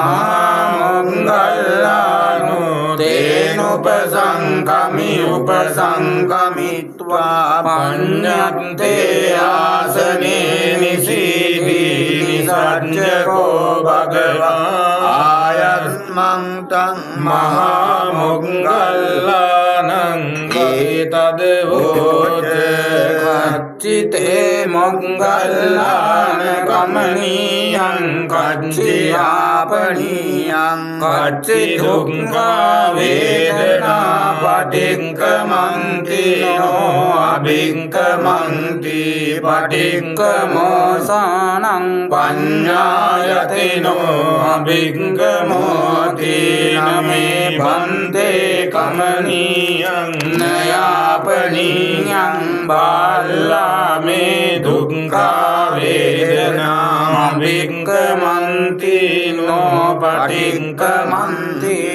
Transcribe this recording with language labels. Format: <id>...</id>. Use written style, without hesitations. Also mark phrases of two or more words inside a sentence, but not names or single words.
<pi>මහා තේනුපසංකමි උපසංකමිත්වා පඤ්ඤත්තේ ආසනේ නිසීදී නිසජ්ජකෝ භගවා ආයස්මං තං මහා මොග්ගල්ලානං ඒතදවෝච කච්චිතේ මොග්ගල්ලාන කමනීයං කච්චියාපනීයං කච්චි දුක්ඛා වේදනා පටික්ඛමන්ති නෝ අභික්ඛමන්ති පටික්ඛමෝසානං පඤ්ඤායතිනෝ අභික්ඛමෝති නමේ භන්තේ කමනීයං නයාපනීයං බාල්ලාමේ දුක්ඛා වේදනා අභික්ඛමන්ති නෝ පටික්ඛමන්ති</pi>